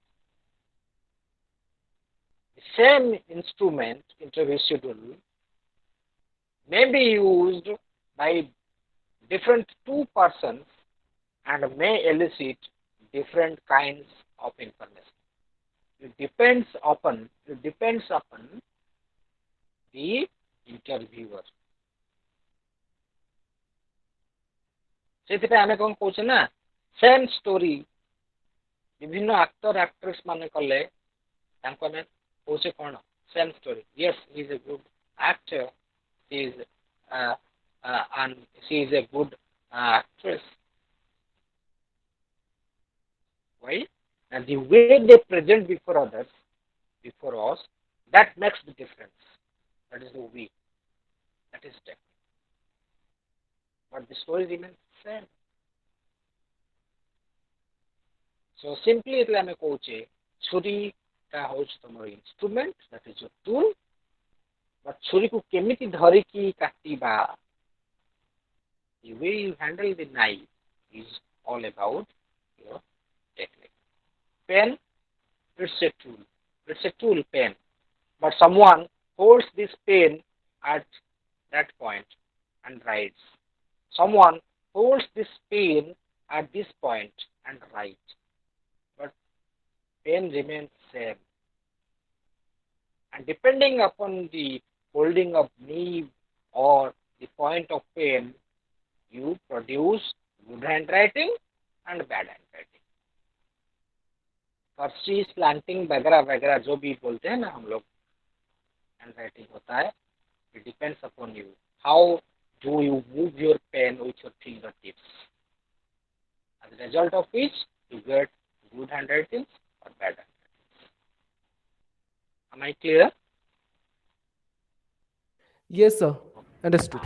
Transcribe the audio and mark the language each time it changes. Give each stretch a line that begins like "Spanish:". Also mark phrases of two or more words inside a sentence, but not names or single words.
English: The same instrument, interview schedule, may be used by different two persons and may elicit different kinds of information. It depends upon the interviewer.
Odia: ସେଥିପାଇଁ ଆମେ କଣ କହୁଛେ ନା
English: same story
Odia: ବିଭିନ୍ନ
English: actor actress
Odia: ମାନେ କଲେ ତାଙ୍କୁ ଆମେ କହୁଛେ କଣ
English: same story. Yes, he is a good actor. And she is a good actress. Why? And the way they present before others, before us, that makes the difference. That is the way. That is technique. But the story remains the same. So simply એટલે
Odia: ଆମେ କହୁଛେ ଛୁରୀଟା ହେଉଛି ତମର
English: instrument, that is your tool.
Odia: But ଛୁରୀକୁ କେମିତି ଧରିକି କାଟିବା,
English: the way you handle the knife is all about your technique. Pen, it's a tool. It's a tool, pen. But someone holds this pen at that point and writes. Someone holds this pen at this point and writes. But pen remains same. And depending upon the holding of nib or the point of pen, you produce good handwriting and bad handwriting. cursive slanting
Hindi: वगैरह वगैरह जो भी बोलते हैं ना हम लोग, handwriting होता है.
English: It depends upon you. How do you move your pen with your fingertips? As a result of which you get good handwriting or bad handwriting. Am I clear? Yes, sir. Understood.